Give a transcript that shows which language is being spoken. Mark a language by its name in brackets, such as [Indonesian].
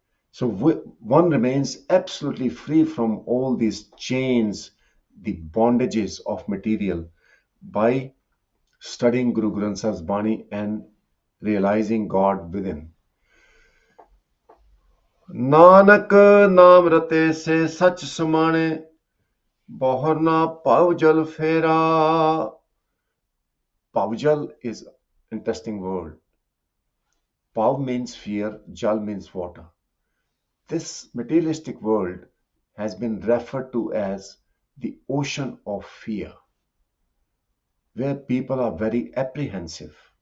[English] So one remains absolutely free from all these chains, the bondages of material, by studying Guru Granth Sahib's Bani and realizing God within. [Punjabi] Nanak ਨਾਮ ਰਤੇ ਸੇ ਸੱਚ ਸਮਾਣੇ ਬਹੁਰ ਨਾ ਭਵ ਜਲ ਫੇਰਾ. [English] Pavjal is an interesting word. Pav means fear, Jal means water. This materialistic world has been referred to as the ocean of fear, where people are very apprehensive.